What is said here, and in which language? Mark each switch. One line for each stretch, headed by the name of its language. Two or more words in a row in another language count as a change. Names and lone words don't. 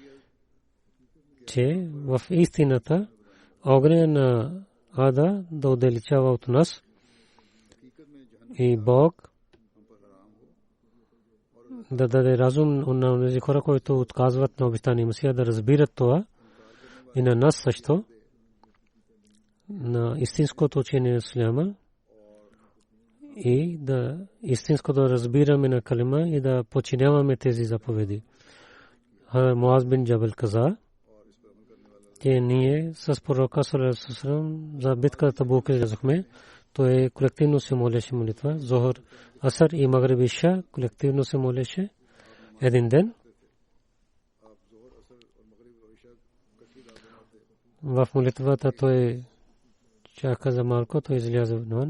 Bulgarian: че в истината огъня на ада да отдалечава от нас и Бог да даде разум на тези хора, които отказват на обещания Масия, да разбират това и на нас също, на истинското учение на исляма и да истинско да разбираме на калима и да подчиняваме тези заповеди. Муаз бин Джабал каза, че ние с пророка
Arabic: صلى الله عليه وسلم
Bulgarian: за битката Табук излязохме. Той колективно се молеше молитва. Зохр, Асар и Магриб Иша колективно се молеше един ден. В молитвата той чака за малко, той изляза навън.